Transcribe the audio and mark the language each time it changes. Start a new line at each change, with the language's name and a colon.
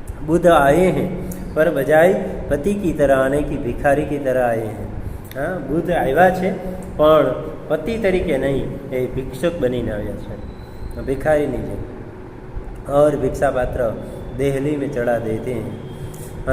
Hindi: बुद्ध आए हैं पर बजाय पति की तरह आने की भिखारी की तरह आए हैं.
Gujarati: બુદ્ધ આવ્યા છે પણ પતિ તરીકે નહીં, એ ભિક્ષુક બનીને આવ્યા છે, ભિખારીની જેમ.
Hindi: और भिक्षा पात्र देहली में चढ़ा देते हैं.